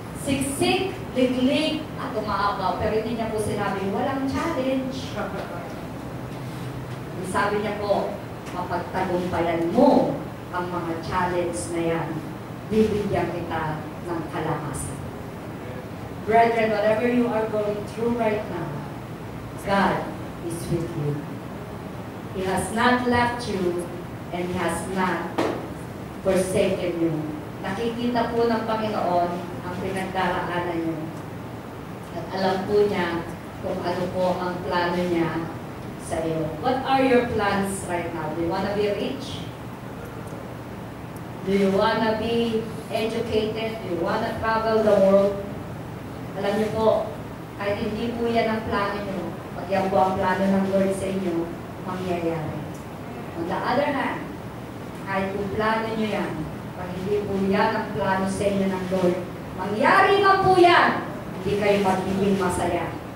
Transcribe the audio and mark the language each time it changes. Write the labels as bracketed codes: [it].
[tl] siksik, liglig, at umaapaw. Pero hindi niya po sinabi, walang challenge. Sabi niya po, mapagtagumpayan mo ang mga challenge na yan, bibigyan kita ng kalakasan. [en] Brethren, whatever you are going through right now, God is with you. He has not left you and He has not forsaken you. [tl] Nakikita po ng Panginoon ang pinagdaraanan niyo. At alam po niya kung ano po ang plano niya sa iyo. [en] What are your plans right now? Do you want to be rich? Do you want to be educated? Do you want to travel the world? [tl] Alam niyo po, kahit hindi po yan ang plano niyo, pag yan po ang plano ng Lord sa inyo, mangyayari. [en] On the other hand, [tl] kahit po plano niyo yan, pag hindi po yan ang plano sa inyo ng Lord, mangyari man po yan, hindi kayo magiging masaya.